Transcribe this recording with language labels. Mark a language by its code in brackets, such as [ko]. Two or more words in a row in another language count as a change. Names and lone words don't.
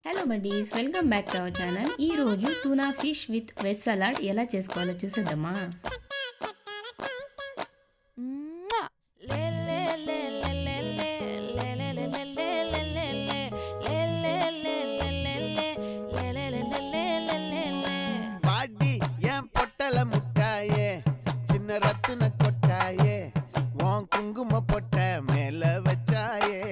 [en] Hello buddies, welcome back to our channel. ఈరోజు tuna fish with veg salad [te] ఎలా చేసుకోవాలో చూసేద్దామా. [ta] பாடி என் பொட்டல முட்டாயே, சின்ன ரத்தின கொட்டாயே, உன் குங்கும பொட்ட மேல வச்சாயே.